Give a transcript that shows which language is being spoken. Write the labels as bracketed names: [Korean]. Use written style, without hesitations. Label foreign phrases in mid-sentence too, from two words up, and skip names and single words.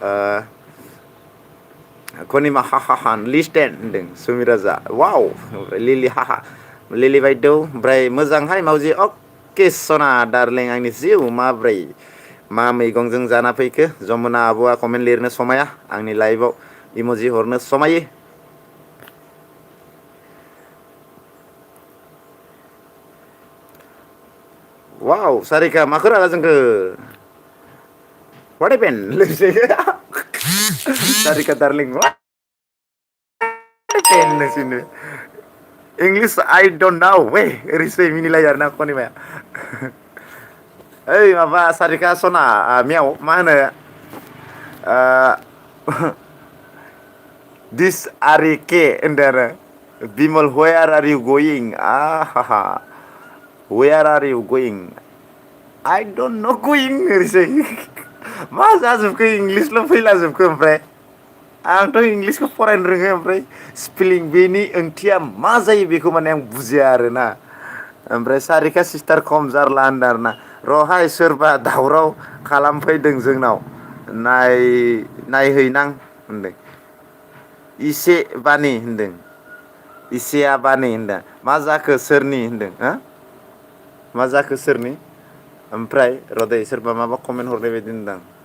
[Bodo] कनिमा हा लिस्टेन होनदों सुमि राजा वाव ओमफ्राय लिलि हा लिलि बायदेव ओमफ्राय मोजांहाय मावजि अके सना डार्लिं आंनि जिउ माब्रै मा मैगंजों जाना फैखो जमुना आब'आ कमेन्ट लिरनो समाया आंनि लाइभआव इम'जि हरनो समायो वाव सारिका माखौ रागा जोंखो [English] what happened [Bodo] सारिका डार्लिं [English] what happened [Bodo] नोंसिनो इंलिश [English] I don't know [Bodo] वे ओरैसो मिनिलायो आरोना कनिमाया ओइ माबा सारिका सना मियाव मा होनो दिस आरि के होनदों आरो बिमल [English] where are you going [Bodo] आहा [English] where are you going I don't know going [Bodo] ओरैसै मा जाजोबखो इंलिशल' फैलाजोबखो ओमफ्राय आंथ' इंलिशखौ फरायनो रोङो ओमफ्राय स्पेलिं बेनि ओंथिया मा जायो बेखौ माने आं बुजिया आरोना ओमफ्राय सारिका सिस्टार खम जारला होनदों आरोना रहाय सोरबा दावराव खालामफैदों जोंनाव नायहैनां होनदों इसे बानि होनदों इसेया बानि होनदों मा जाखो सोरनि होनदों हो मा जाखो सोरनि ओमफ्राय रदै सोरबा माबा कमेन्ट हरनाय बायदि होनदां